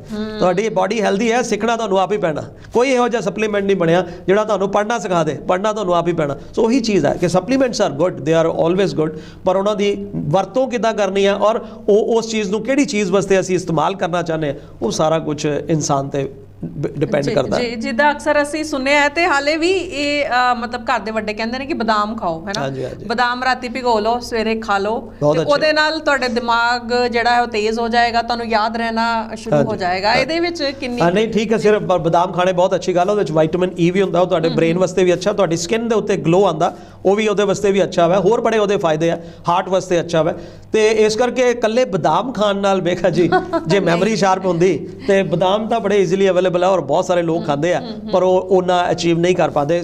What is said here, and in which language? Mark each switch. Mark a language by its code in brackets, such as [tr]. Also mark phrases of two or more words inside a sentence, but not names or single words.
[pa] ਤੁਹਾਡੀ [en] body healthy [pa] ਹੈ, ਸਿੱਖਣਾ ਤੁਹਾਨੂੰ ਆਪ ਹੀ ਪੈਣਾ। ਕੋਈ ਇਹੋ ਜਿਹਾ ਸਪਲੀਮੈਂਟ ਨਹੀਂ ਬਣਿਆ ਜਿਹੜਾ ਤੁਹਾਨੂੰ ਪੜ੍ਹਨਾ ਸਿਖਾ ਦੇ, ਪੜ੍ਹਨਾ ਤੁਹਾਨੂੰ ਆਪ ਹੀ ਪੈਣਾ। ਸੋ ਉਹੀ ਚੀਜ਼ ਹੈ ਕਿ [en] supplements are good, they are always good, [pa] ਪਰ ਉਹਨਾਂ ਦੀ ਵਰਤੋਂ ਕਿੱਦਾਂ ਕਰਨੀ ਹੈ ਔਰ ਉਹ ਉਸ ਚੀਜ਼ ਨੂੰ ਕਿਹੜੀ ਚੀਜ਼ ਵਾਸਤੇ ਅਸੀਂ ਇਸਤੇਮਾਲ ਕਰਨਾ ਚਾਹੁੰਦੇ ਹਾਂ, ਉਹ ਸਾਰਾ ਕੁਝ ਇਨਸਾਨ ਤੇ [hi] डिपेंड करता है। [pa] ਜਿੱਦਾਂ ਅਕਸਰ ਅਸੀਂ ਸੁਣਿਆ ਹੈ ਤੇ ਹਾਲੇ ਭੀ ਯੇ ਮਤਲਬ ਘਰ ਦੇ ਵੱਡੇ ਕਹਿੰਦੇ ਨੇ ਕਿ ਬਾਦਾਮ ਖਾਓ, ਹੈ ਨਾ, ਬਾਦਾਮ ਰਾਤੀ ਭਿਗੋ ਲੋ, ਸਵੇਰੇ ਖਾ ਲੋ, ਤੇ ਓਦੇ ਨਾਲ ਤੁਹਾਡੇ ਦਿਮਾਗ ਜਿਹੜਾ ਹੈ ਵੋ ਤੇਜ ਹੋ ਜਾਏਗਾ, ਤੁਹਾਨੂੰ ਯਾਦ ਰਹਿਣਾ ਸ਼ੁਰੂ ਹੋ ਜਾਏਗਾ। ਇਹਦੇ ਵਿਚ ਕਿੰਨੀ [hi] नहीं ठीक है, सिर्फ बादाम खाने बहुत अच्छी गल है। [pa] ਉਹਦੇ ਵਿੱਚ ਵਿਟਾਮਿਨ ਈ ਵੀ ਹੁੰਦਾ, ਉਹ ਤੁਹਾਡੇ ਬ੍ਰੇਨ ਵਾਸਤੇ ਵੀ ਅੱਛਾ, ਤੁਹਾਡੀ ਸਕਿਨ ਦੇ ਉੱਤੇ ਗਲੋ ਆਉਂਦਾ, ਉਹ ਵੀ ਉਹਦੇ ਵਾਸਤੇ ਵੀ ਅੱਛਾ ਵਾ। ਹੋਰ ਬੜੇ ਉਹਦੇ ਫਾਇਦੇ ਆ, ਹਾਰਟ ਵਾਸਤੇ ਅੱਛਾ ਵਾ। ਤੇ ਇਸ ਕਰਕੇ ਇਕੱਲੇ ਬਾਦਾਮ ਖਾਣ ਨਾਲ ਵੇਖਾ ਜੀ ਜੇ [en] memory sharp [pa] ਹੁੰਦੀ ਤੇ ਬਾਦਾਮ ਤਾਂ ਬੜੇ [en] easily available [pa] ਹੈ ਔਰ ਬਹੁਤ ਸਾਰੇ ਲੋਕ ਖਾਂਦੇ ਆ, ਪਰ ਉਹ ਉਹਨਾਂ ਅਚੀਵ ਨਹੀਂ ਕਰ ਪਾਉਂਦੇ।